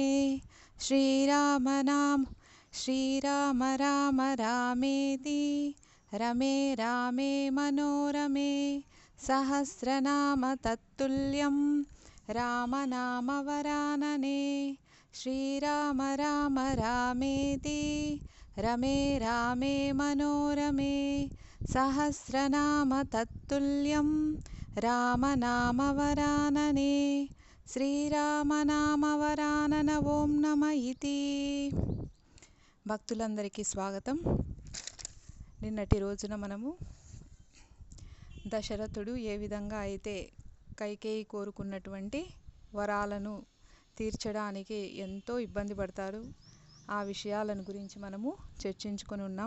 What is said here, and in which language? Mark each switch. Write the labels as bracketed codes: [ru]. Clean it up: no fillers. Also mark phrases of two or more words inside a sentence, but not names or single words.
[sa] श्रीराम राम रामेति रमे रामे मनोरमे सहस्रनाम तत्तुल्यं रामनामवरानने। श्रीराम राम रामेति रमे रामे मनोरमे सहस्रनाम तत्तुल्यं रामनामवरानने। శ్రీరామనామవరానన ఓం నమ ఇతి. [te] భక్తులందరికీ స్వాగతం. నిన్నటి రోజున మనము దశరథుడు ఏ విధంగా అయితే కైకేయి కోరుకున్నటువంటి వరాలను తీర్చడానికి ఎంతో ఇబ్బంది పడతారు, ఆ విషయాలను గురించి మనము చర్చించుకొని ఉన్నాం.